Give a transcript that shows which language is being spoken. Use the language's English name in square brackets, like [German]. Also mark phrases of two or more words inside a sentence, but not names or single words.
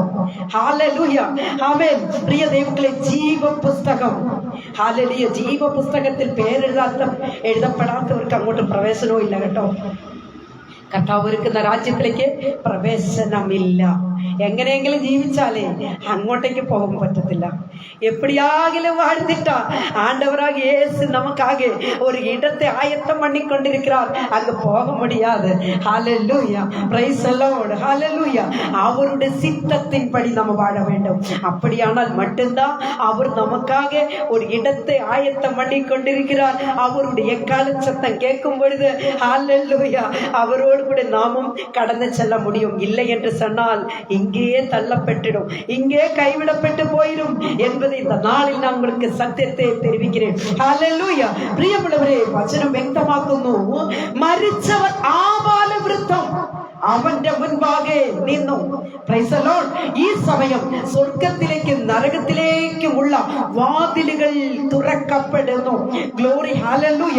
[Malayalam] ഹല്ലേലൂയ. ആമേൻ. പ്രിയ ദൈവങ്ങളെ, ജീവപുസ്തകം. ഹല്ലേലൂയ. ജീവപുസ്തകത്തിൽ എഴുതപ്പെടാത്തവർക്ക് അങ്ങോട്ട് പ്രവേശനവും ഇല്ല കേട്ടോ. കർത്താവ് ഒരുക്കുന്ന രാജ്യത്തിലേക്ക് പ്രവേശനമില്ല. എങ്ങനെയെങ്കിലും ജീവിച്ചാലേ അങ്ങോട്ടേക്ക് പോകാൻ പറ്റത്തില്ല. [Tamil] എപ്പിടിയാകിലും வாழ்ந்துட்டா ஆண்டவராக இயேசு நமக்காக ஒரு இடத்தை ஆயத்தம் பண்ணி கொண்டிருக்கிறார். அங்க போக முடியாது. ஹல்லேலூயா. [English] Praise the Lord. [Tamil] ஹல்லேலூயா. அவருடைய சித்தத்தின்படி நம்ம வாழ வேண்டும். அப்படியானால் மட்டும்தான் அவர் நமக்காக ஒரு இடத்தை ஆயத்தம் பண்ணி கொண்டிருக்கிறார். அவருடைய எக்கால சத்தம் கேட்கும் பொழுது ஹல்லேலூயா அவரோடு கூட நாமும் கடந்து செல்ல முடியும். இல்லை என்று சொன்னால் இங்கேயே தள்ளப்பட்டிடும், இங்கே கைவிடப்பட்டு போயிடும் என்பதை இந்த நாளில் நான் உங்களுக்கு சத்தியத்தை தெரிவிக்கிறேன். ஹல்லேலூயா. [Malayalam] പ്രിയമുള്ളവരെ, വചനം വ്യക്തമാക്കുന്നു, മരിച്ചവർ ആബാല വൃത്തം അവന്റെ മുൻപാകെ നിന്നു. [English] Praise the Lord. [Malayalam] ഈ സമയം സ്വർഗത്തിലേക്കും നരകത്തിലേക്കുമുള്ള വാതിലുകൾ തുറക്കപ്പെടുന്നു. ഗ്ലോറി. ഹല്ലേലൂയ.